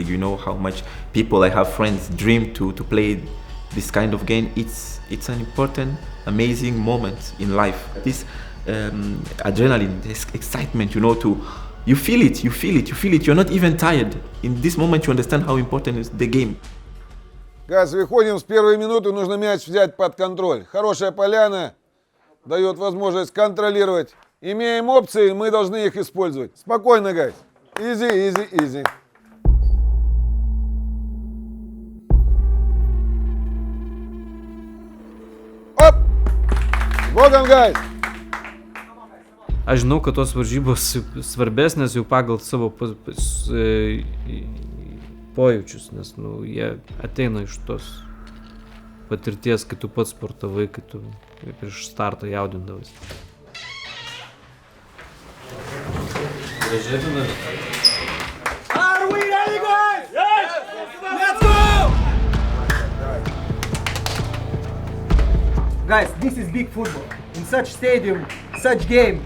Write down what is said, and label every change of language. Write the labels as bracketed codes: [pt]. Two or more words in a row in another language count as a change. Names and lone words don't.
[en] You know how much people, I have friends, dream to play this kind of game. It's an important, amazing moment in life. This adrenaline, this excitement, you feel it. You're not even tired. In this moment, you understand how important is the game. [ru] Газ, выходим с первой минуты, нужно мяч взять под контроль. Хорошая поляна дает возможность контролировать. Имеем опции, мы должны их использовать. Спокойно, гайс. Easy. Оп! Bogam, guys! [lt] Aš žinau, kad tos varžybos svarbesnės jau pagal savo pojūčius, nes jie ateina iš tos patirties, kai tu pats sportavai, kai tu prieš startą jaudindavais. [en] Are we ready, guys? Yes! Let's go! Guys, this is big football. In such stadium, such game.